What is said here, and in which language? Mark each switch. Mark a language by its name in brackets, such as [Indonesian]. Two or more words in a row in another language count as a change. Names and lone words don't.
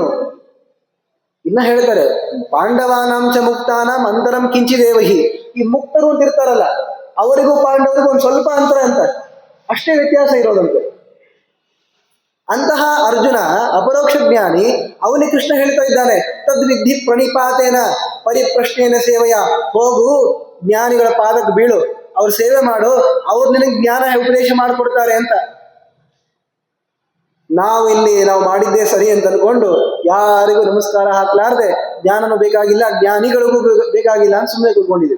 [Kannada] ಇನ್ನ ಹೇಳ್ತಾರೆ [Sanskrit] ಪಾಂಡವಾನಾಂಚ ಮುಕ್ತಾನಾಂ ಅಂತರಂ ಕಿಂಚಿದೇವಹಿ. [Kannada] ಈ ಮುಕ್ತರು ಅಂತ ಇರ್ತಾರಲ್ಲ ಅವರಿಗೂ ಪಾಂಡವರಿಗೂ ಒಂದು ಸ್ವಲ್ಪ ಅಂತರ ಅಂತ, ಅಷ್ಟೇ ವ್ಯತ್ಯಾಸ ಇರೋದಂತೆ. ಅಂತಹ ಅರ್ಜುನ ಅಪರೋಕ್ಷ ಜ್ಞಾನಿ, ಅವನಿಗೆ ಕೃಷ್ಣ ಹೇಳ್ತಾ ಇದ್ದಾನೆ [Sanskrit] ತದ್ವಿಧಿ ಪ್ರಣಿಪಾತೇನ ಪರಿಪ್ರಶ್ನೇನ ಸೇವೆಯ. [Kannada] ಹೋಗು, ಜ್ಞಾನಿಗಳ ಪಾದಕ್ಕೆ ಬೀಳು, ಅವ್ರ ಸೇವೆ ಮಾಡು, ಅವ್ರು ನಿನಗೆ ಜ್ಞಾನ ಉಪದೇಶ ಮಾಡಿಕೊಡ್ತಾರೆ ಅಂತ. ನಾವು ಮಾಡಿದ್ದೇ ಸರಿ ಅಂತ ಅನ್ಕೊಂಡು ಯಾರಿಗೂ ನಮಸ್ಕಾರ ಹಾಕ್ಲಾರ್ದೆ ಜ್ಞಾನನೂ ಬೇಕಾಗಿಲ್ಲ, ಜ್ಞಾನಿಗಳಿಗೂ ಬೇಕಾಗಿಲ್ಲ ಅಂತ ಸುಮ್ಮನೆ ಕೂತ್ಕೊಂಡಿದ್ದೀವಿ.